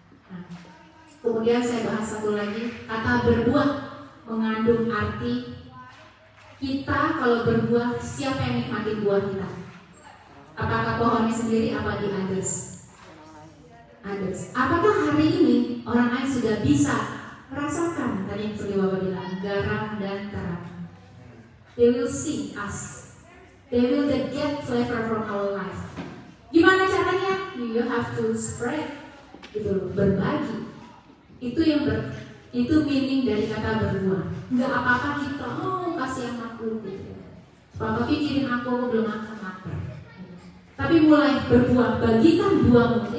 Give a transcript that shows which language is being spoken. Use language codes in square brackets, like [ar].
[id] Nah, kemudian saya bahas satu lagi, kata berbuah mengandung arti kita kalau berbuah, siapa yang nikmati buah kita? Apakah pohonnya sendiri, apa di others? Apakah hari ini orang lain sudah bisa merasakan tadi yang seperti Bapak bilang, garam dan terang? [en] They will see us. They will get flavor from our life. [id] Gimana caranya? [en] You have to spread, [id] gitu, berbagi. Itu meaning dari kata berbuah. Nggak apa-apa kita, kasih yang aku, gitu. Bapak pikirin aku belum makan lapar. Tapi mulai berbuah, bagikan buahmu.